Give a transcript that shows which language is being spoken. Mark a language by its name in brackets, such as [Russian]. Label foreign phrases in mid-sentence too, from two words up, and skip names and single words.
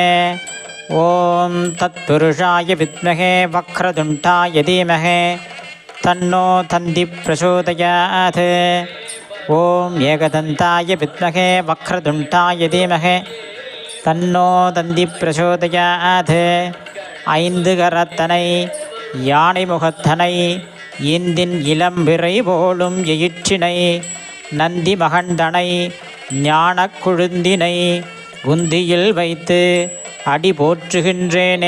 [Sanskrit] ॐ तत्पुरुषाय विद्महे वक्रतुण्डाय धीमहि तन्नो दन्तिः प्रचोदयात्। ॐ एकदन्ताय विद्महे वक्रतुण्डाय धीमहि तन्नो दन्तिः प्रचोदयात्। [Tamil] ஐந்து கரத்தனை யானை முகத்தனை இந்தின் இளம்பிறை போலும் எயிற்றினை நந்தி மகந்தனை ஞானக் கொழுந்தினை உந்தியில் வைத்து அடி போற்றுகின்றேனே.